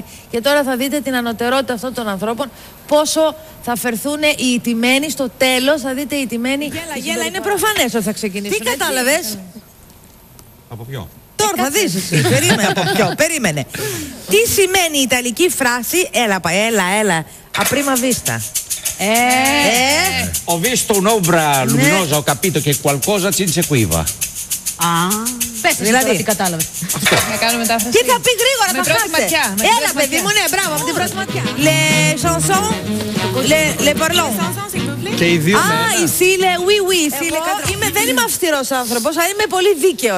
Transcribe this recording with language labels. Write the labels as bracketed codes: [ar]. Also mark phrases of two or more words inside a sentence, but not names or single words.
[el] Και τώρα θα δείτε την ανωτερότητα αυτών των ανθρώπων, πόσο θα φερθούν οι ηττημένοι στο τέλος. Θα δείτε οι ηττημένοι. Γέλα, είναι προφανές ότι θα ξεκινήσουν. Τι κατάλαβες? Από ποιο? Τώρα θα δεις εσύ. Περίμενε από ποιο. Περίμενε. Τι σημαίνει η ιταλική φράση? Έλα. [it] Apprima vista. Ho visto un'ombra luminosa, ho capito che qualcosa ci inseguiva. [el] Πες εσύ τώρα τι κατάλαβες. Να κάνω μετάφραση. Τι θα πει γρήγορα, με θα πρώτη χάσετε. ματιά. Έλα παιδί μου, ναι, μπράβο, από την πρώτη ματιά. [fr] Les chansons, les parlons. [el] Και οι δύο. Εσύ λέει oui, δεν είμαι αυστηρός άνθρωπος, αλλά είμαι πολύ δίκαιος.